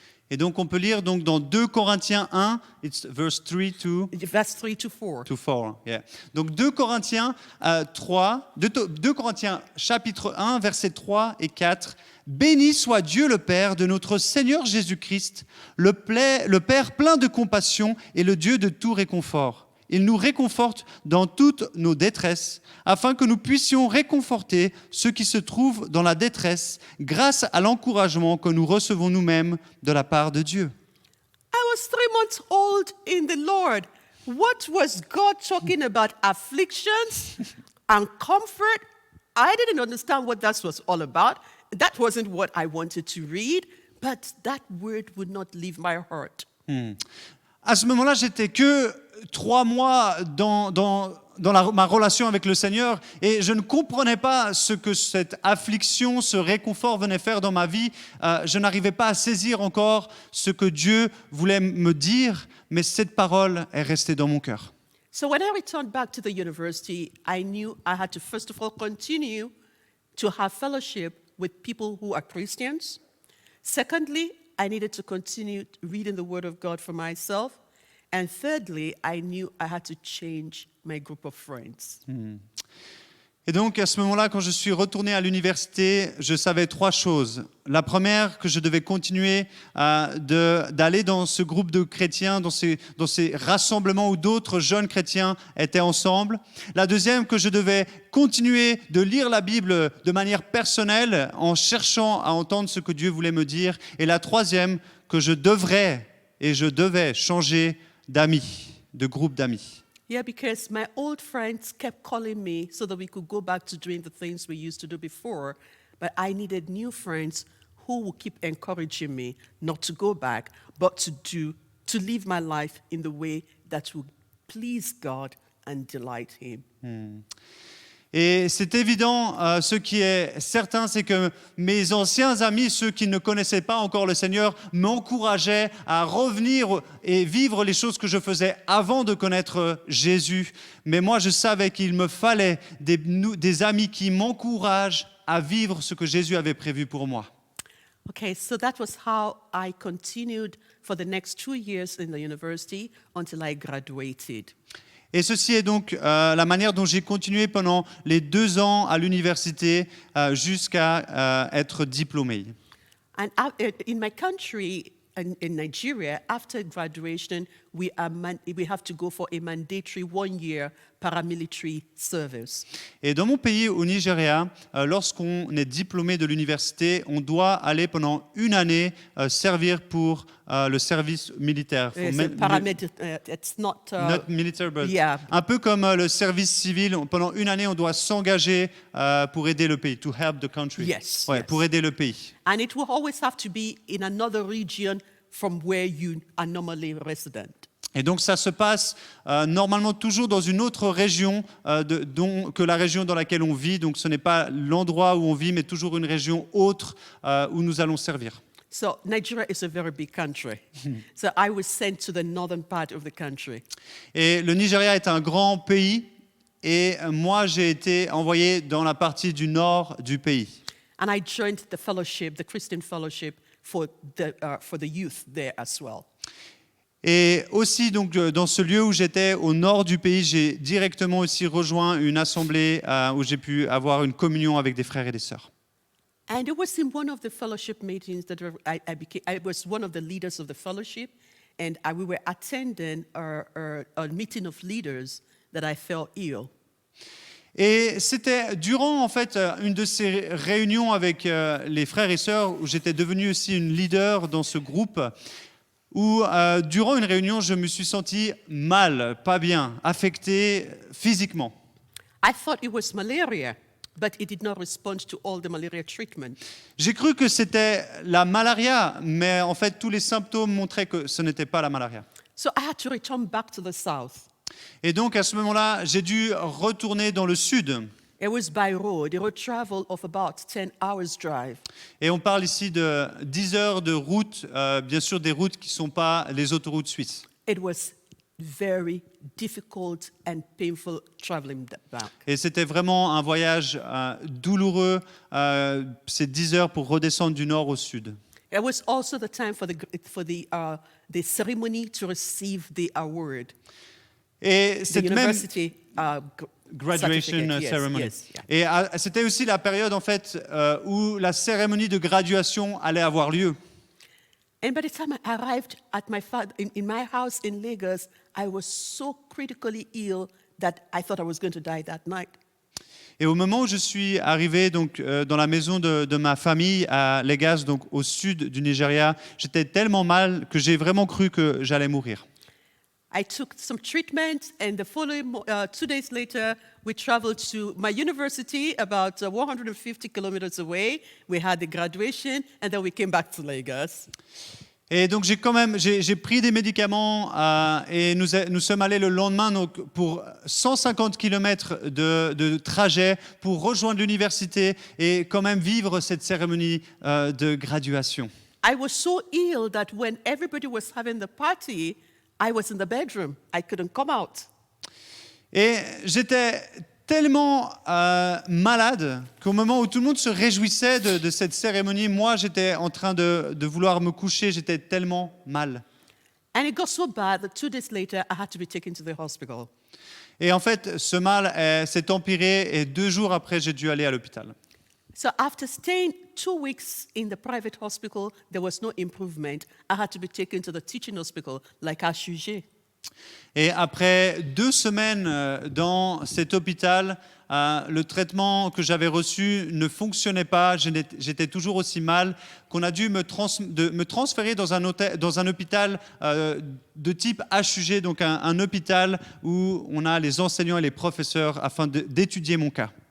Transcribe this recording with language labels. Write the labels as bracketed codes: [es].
[fr] Et donc, on peut lire donc dans 2 Corinthiens 1, [en] it's verse 3 to... Verse 3 to 4. To 4, yeah. [fr] Donc 2 Corinthiens 2 Corinthiens chapitre 1, versets 3 et 4. Béni soit Dieu le Père de notre Seigneur Jésus-Christ, le Père plein de compassion et le Dieu de tout réconfort. Il nous réconforte dans toutes nos détresses, afin que nous puissions réconforter ceux qui se trouvent dans la détresse grâce à l'encouragement que nous recevons nous-mêmes de la part de Dieu. [en] I was 3 months old in the Lord. What was God talking about? Afflictions and comfort? I didn't understand what that was all about. That wasn't what I wanted to read, but that word would not leave my heart. [fr] À ce moment-là, j'étais que 3 mois dans ma relation avec le Seigneur et je ne comprenais pas ce que cette affliction, ce réconfort venait faire dans ma vie. Je n'arrivais pas à saisir encore ce que Dieu voulait me dire, mais cette parole est restée dans mon cœur. [en] So when I returned back to the university, I knew I had to first of all continue to have fellowship with people who are Christians. Secondly, I needed to continue reading the Word of God for myself. And thirdly, I knew I had to change my group of friends. [fr] Et donc, à ce moment-là, quand je suis retourné à l'université, je savais 3 choses. La première, que je devais continuer d'aller dans ce groupe de chrétiens, dans ces rassemblements où d'autres jeunes chrétiens étaient ensemble. La deuxième, que je devais continuer de lire la Bible de manière personnelle, en cherchant à entendre ce que Dieu voulait me dire. Et la troisième, que je devais changer d'amis, de groupe d'amis. [en] Yeah, because my old friends kept calling me so that we could go back to doing the things we used to do before. But I needed new friends who would keep encouraging me not to go back, but to live my life in the way that would please God and delight Him. [fr] Et c'est évident, ce qui est certain, c'est que mes anciens amis, ceux qui ne connaissaient pas encore le Seigneur, m'encourageaient à revenir et vivre les choses que je faisais avant de connaître Jésus. Mais moi, je savais qu'il me fallait des amis qui m'encouragent à vivre ce que Jésus avait prévu pour moi. [en] Okay, so that was how I continued for the next 2 years in the university until I graduated. [fr] Et ceci est donc la manière dont j'ai continué pendant les 2 ans à l'université jusqu'à être diplômé. [en] And in my country, in Nigeria, after graduation, we have to go for a mandatory 1-year paramilitary service. [fr] Et dans mon pays, au Nigeria, lorsqu'on est diplômé de l'université, on doit aller pendant 1 année servir pour le service militaire. [en] It's not military, but yeah. [fr] Un peu comme le service civil. Pendant 1 année, on doit s'engager pour aider le pays, [en] to help the country. Yes, Ouais, yes. [fr] pour aider le pays. [en] And it will always have to be in another region from where you are normally resident. [fr] Et donc ça se passe normalement toujours dans une autre région que la région dans laquelle on vit. Donc ce n'est pas l'endroit où on vit, mais toujours une région autre où nous allons servir. [en] So Nigeria is a very big country. So I was sent to the northern part of the country. [fr] Et le Nigeria est un grand pays et moi j'ai été envoyé dans la partie du nord du pays. [en] And I joined the fellowship, the Christian fellowship for the youth there as well. [fr] Et aussi, donc, dans ce lieu où j'étais, au nord du pays, j'ai directement aussi rejoint une assemblée où j'ai pu avoir une communion avec des frères et des sœurs. [en] And it was in one of the fellowship meetings that I was one of the leaders of the fellowship, and we were attending a meeting of leaders that I fell ill. [fr] Et c'était durant, en fait, une de ces réunions avec les frères et sœurs où j'étais devenu aussi une leader dans ce groupe, où durant une réunion, je me suis senti mal, pas bien, affecté physiquement. [en] I thought it was malaria, but it did not respond to all the malaria treatment. [fr] J'ai cru que c'était la malaria, mais en fait, tous les symptômes montraient que ce n'était pas la malaria. [en] So I had to return back to the south. [fr] Et donc, à ce moment-là, j'ai dû retourner dans le sud. [en] It was by road. It would travel of about 10 hours drive. [fr] Et on parle ici de 10 heures de route, bien sûr des routes qui ne sont pas les autoroutes suisses. [en] It was very difficult and painful traveling back. [fr] Et c'était vraiment un voyage douloureux, ces 10 heures pour redescendre du nord au sud. [en] It was also the time for the ceremony to receive the award, [fr] Et [en] the [fr] cette même [en] university graduation certificate. ceremony. Yes, yeah. [fr] Et c'était aussi la période en fait où la cérémonie de graduation allait avoir lieu. [en] And by the time I arrived at in my house in Lagos, I was so critically ill that I thought I was going to die that night. [fr] Et au moment où je suis arrivé donc dans la maison de ma famille à Lagos, donc au sud du Nigeria, j'étais tellement mal que j'ai vraiment cru que j'allais mourir. [en] I took some treatment, and the following 2 days later, we traveled to my university about 150 kilometers away. We had the graduation, and then we came back to Lagos. [fr] Et donc j'ai pris des médicaments et nous sommes allés le lendemain donc, pour 150 km de trajet pour rejoindre l'université et quand même vivre cette cérémonie de graduation. [en] I was so ill that when everybody was having the party, I was in the bedroom. I couldn't come out. [fr] Et j'étais tellement malade qu'au moment où tout le monde se réjouissait de cette cérémonie, moi j'étais en train de vouloir me coucher, j'étais tellement mal. [en] And it got so bad that 2 days later, I had to be taken to the hospital. [fr] Et en fait, ce mal s'est empiré et 2 jours après, j'ai dû aller à l'hôpital. [en] So after staying 2 weeks in the private hospital, there was no improvement. I had to be taken to the teaching hospital, like HUG. [fr] Et après 2 semaines dans cet hôpital, le traitement que j'avais reçu ne fonctionnait pas. J'étais toujours aussi mal qu'on a dû me transférer dans un hôpital de type HUG, donc un hôpital où on a les enseignants et les professeurs afin d'étudier mon cas.